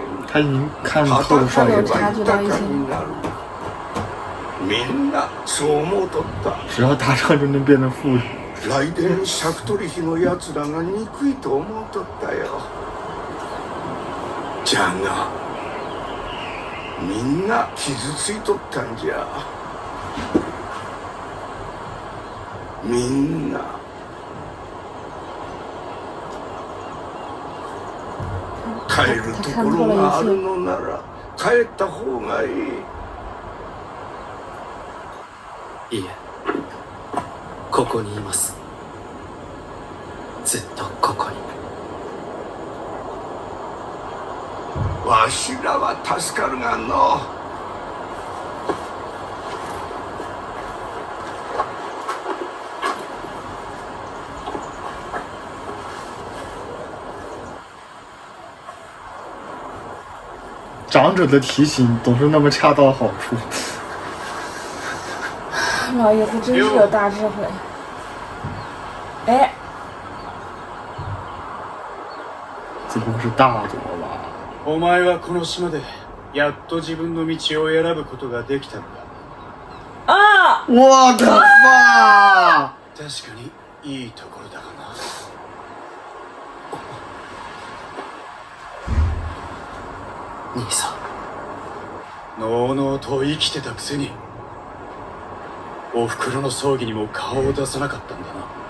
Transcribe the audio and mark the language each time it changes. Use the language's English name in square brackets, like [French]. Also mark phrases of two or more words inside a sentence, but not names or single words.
[Chinese] 他已经看透了少爷， [Japanese] 戦えば豊かになる。みんなそう思うとった。 [Chinese] 只要打仗就能变得富裕。 [Japanese] 雷電尺取引のやつらが憎いと思うとったよ。じゃがみんな傷ついとったんじゃ。みんな帰るところがあるのなら帰った方がいい。いいえ、ここにいます。ずっとここに。わしらは助かるがの。 [Chinese] 长者的提醒总是那么恰到好处。老爷子真是有大智慧。哎，这不是大佐吧？ [Japanese] お前はこの島でやっと自分の道を選ぶことができたのだ。 [Chinese] 啊！我的妈！ [Japanese] 確かにいいところだがな。兄さん、のうのうと生きてたくせにおふくろの葬儀にも顔を出さなかったんだな。